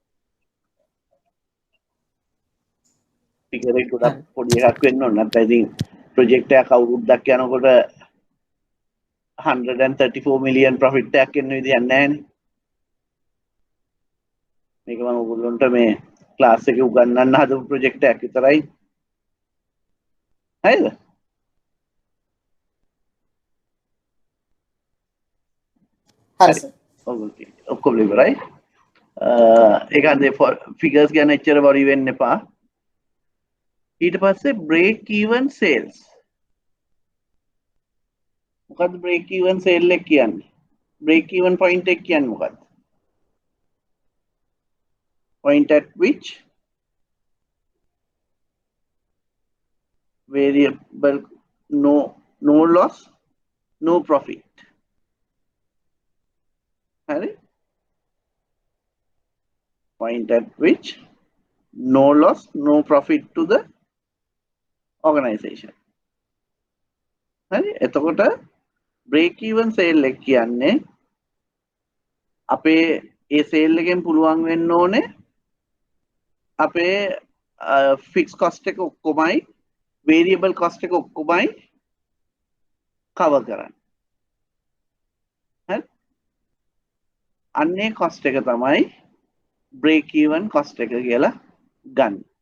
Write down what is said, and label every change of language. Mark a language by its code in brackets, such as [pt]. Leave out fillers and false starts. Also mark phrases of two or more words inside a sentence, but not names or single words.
[si] ෆිගර් එක ගොඩක් පොඩි එකක් වෙන්න ඕන නැත්නම් ඉතින් ප්‍රොජෙක්ට් එකක් අවුරුද්දක් යනකොට [en] 134 million profit [si] එකක් එන්න විදියක් නැහැ නේ මේක මම ඔයගොල්ලන්ට මේ ක්ලාස් එකේ උගන්වන්න හදපු ප්‍රොජෙක්ට් එකක් විතරයි හරිද හරි සර් ඔයගොල්ලෝ ඔක්කොම ඉවරයි ඒක අද ෆිගර්ස් ගැන එච්චර වරි වෙන්න එපා ඊට පස්සේ [en] break even sales [si] මොකද්ද [en] break even sale [si] එක කියන්නේ [en] break even point [si] එක කියන්නේ මොකද්ද [en] point at which variable no loss no profit hari point at which no loss no profit to the organization [si] hari එතකොට [en] break even sale [si] එක කියන්නේ අපේ ඒ sale එකෙන් පුළුවන් වෙන්න ඕනේ අපේ [en] fixed cost [si] එක ඔක්කොමයි [en] variable cost [si] එක ඔක්කොමයි cover කරන්න. හරි? අන්නේ cost එක තමයි [en] break even cost [si] එක කියලා ගන්න.